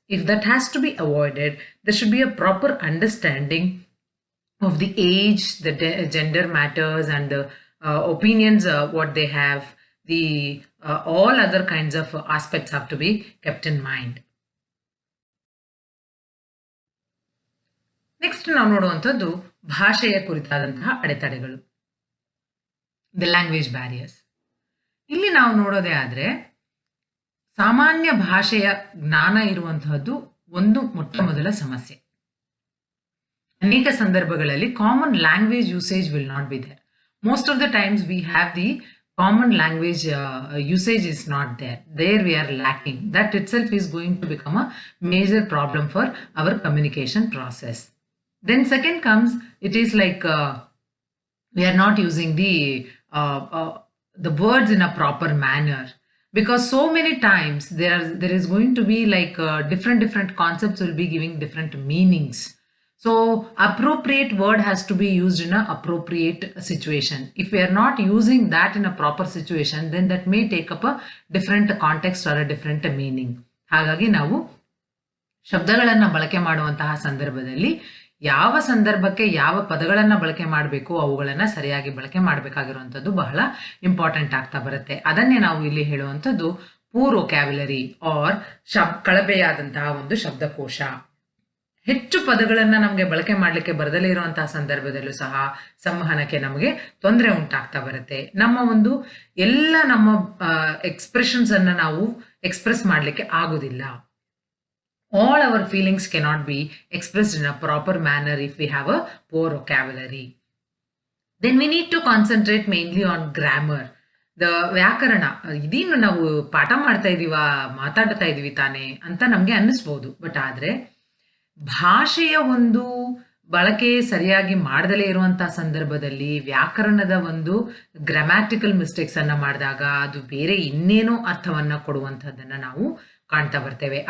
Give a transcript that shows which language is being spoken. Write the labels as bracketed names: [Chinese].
[English] If that has to be avoided, there should be a proper understanding of the age, the gender matters, and the opinions, what they have. The all other kinds of aspects have to be kept in mind. [Kannada] Next ನಾವು ನೋಡುವಂಥದ್ದು ಭಾಷೆಯ ಕುರಿತಾದಂತಹ ಅಡೆತಡೆಗಳು, [English] The language barriers. [Kannada] ಇಲ್ಲಿ ನಾವು ನೋಡೋದೇ ಆದ್ರೆ ಸಾಮಾನ್ಯ ಭಾಷೆಯ ಜ್ಞಾನ ಇರುವಂತಹದ್ದು ಒಂದು ಮೊಟ್ಟ ಮೊದಲ ಸಮಸ್ಯೆ. ಅನೇಕ ಸಂದರ್ಭಗಳಲ್ಲಿ [English] Common language usage will not be there. Most of the times we have the common language usage is not there. There we are lacking. That itself is going to become a major problem for our communication process. Then second comes, it is like we are not using the words in a proper manner. Because so many times there is going to be like different concepts will be giving different meanings. So appropriate word has to be used in an appropriate situation. If we are not using that in a proper situation, then that may take up a different context or a different meaning. [Kannada] ಹಾಗಾಗಿ ನಾವು ಶಬ್ದಗಳನ್ನು ಬಳಕೆ ಮಾಡುವಂತಹ ಸಂದರ್ಭದಲ್ಲಿ ಯಾವ ಸಂದರ್ಭಕ್ಕೆ ಯಾವ ಪದಗಳನ್ನ ಬಳಕೆ ಮಾಡಬೇಕು ಅವುಗಳನ್ನ ಸರಿಯಾಗಿ ಬಳಕೆ ಮಾಡಬೇಕಾಗಿರುವಂತದ್ದು ಬಹಳ ಇಂಪಾರ್ಟೆಂಟ್ ಆಗ್ತಾ ಬರುತ್ತೆ. ಅದನ್ನೇ ನಾವು ಇಲ್ಲಿ ಹೇಳುವಂತದ್ದು ಪೂರ್ ವೊಕ್ಯಾಬ್ಯುಲರಿ ಆರ್ ಕಳಪೆಯಾದಂತಹ ಒಂದು ಶಬ್ದಕೋಶ. ಹೆಚ್ಚು ಪದಗಳನ್ನ ನಮಗೆ ಬಳಕೆ ಮಾಡಲಿಕ್ಕೆ ಬರದಲ್ಲೇ ಇರುವಂತಹ ಸಂದರ್ಭದಲ್ಲೂ ಸಹ ಸಂವಹನಕ್ಕೆ ನಮಗೆ ತೊಂದರೆ ಉಂಟಾಗ್ತಾ ಬರುತ್ತೆ. ನಮ್ಮ ಎಕ್ಸ್ಪ್ರೆಷನ್ಸ್ ಅನ್ನ ನಾವು ಎಕ್ಸ್ಪ್ರೆಸ್ ಮಾಡಲಿಕ್ಕೆ ಆಗುದಿಲ್ಲ. [English] All our feelings cannot be expressed in a proper manner if we have a poor vocabulary. Then we need to concentrate mainly on grammar. [Kannada] The ವ್ಯಾಕರಣ ಇದೇನು ನಾವು ಪಾಠ ಮಾಡ್ತಾ ಇದೀವ, ಮಾತಾಡ್ತಾ ಇದೀವಿ ತಾನೆ ಅಂತ ನಮ್ಗೆ ಅನ್ನಿಸ್ಬೋದು. ಬಟ್ ಆದ್ರೆ ಭಾಷೆಯ ಒಂದು ಬಳಕೆ ಸರಿಯಾಗಿ ಮಾಡದಲೇ ಇರುವಂತಹ ಸಂದರ್ಭದಲ್ಲಿ ವ್ಯಾಕರಣದ ಒಂದು ಗ್ರಾಮ್ಯಾಟಿಕಲ್ ಮಿಸ್ಟೇಕ್ಸ್ ಅನ್ನ ಮಾಡಿದಾಗ ಅದು ಬೇರೆ ಇನ್ನೇನೋ ಅರ್ಥವನ್ನ ಕೊಡುವಂತಹದ್ದನ್ನ ನಾವು ಕಾಣ್ತಾ ಬರ್ತೇವೆ.